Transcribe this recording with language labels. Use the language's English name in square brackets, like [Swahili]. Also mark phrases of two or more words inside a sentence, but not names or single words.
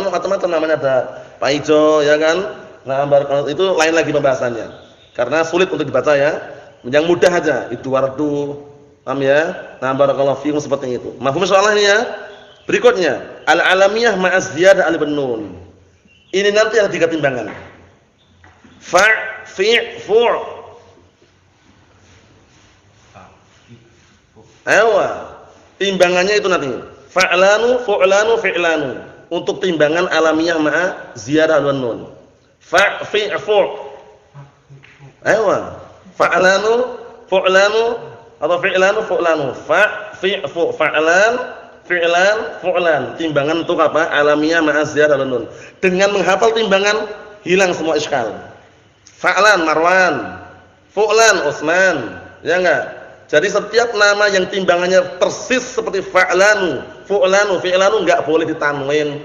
[Indonesian] Orang Jawa macam-macam namanya, ada Pak Ijo ya kan? Nah, barakallahu itu lain lagi pembahasannya. Karena sulit untuk dibaca ya. Yang mudah aja, Idwardu. Paham ya? Nah, [Arabic] بارك الله فيكم [Indonesian] seperti itu. Mafhum soalnya ini ya. [Arabic] Berikutnya, العلمية مع زيادة ألف نون. Ini nanti yang 3 timbangan. فع فع فع'. [Indonesian] Ayo. Timbangannya itu nanti. [Arabic] فعلان فعلان فعلان. [Indonesian] Untuk timbangan [Arabic] علمية مع زيادة ألف نون. فع فع فع'. Ayo. فعلان فعلان atau فعلان فعلان. فع فع فع فعلان فعلان فعلان. [Indonesian] Timbangan untuk apa? [Arabic] علمية مع زيادة ألف نون. [Indonesian] Dengan menghafal timbangan hilang semua iskal. [Arabic] فعلان مروان فعلان عثمان. [Indonesian] Ya enggak? Jadi setiap nama yang timbangannya persis seperti [Arabic] فعلان فعلان فعلان [Indonesian] enggak boleh ditanwin.